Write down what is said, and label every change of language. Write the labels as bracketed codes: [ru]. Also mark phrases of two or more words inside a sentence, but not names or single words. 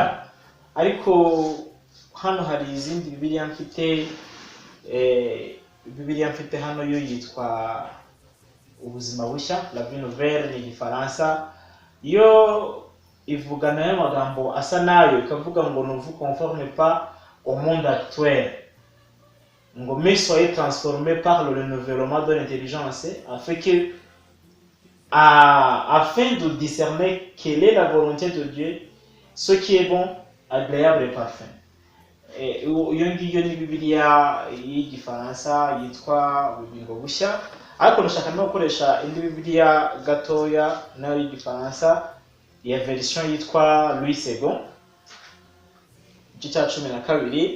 [rw] Ariko hano hari izindi Bibiliya mfite. Bibiliya mfite hano yo yitwa ubuzima bushya, La Vie Nouvelle ni Igifaransa. Yo ivuga nayo magambo asa nayo, ikavuga ngo [fr] ne vous conformez pas au monde actuel, ngo mais soyez transformés par le renouvellement de l'intelligence, afin de discerner quelle est la volonté de Dieu, ce qui est bon, agréable parfum. [rw] Iyo ngiyo ni Bibiliya y'igifaransa yitwa ubugingo bushya, ariko ndashaka no gukoresha indi Bibiliya gatoya nayo y'igifaransa ya version yitwa Louis II, igice cya 12.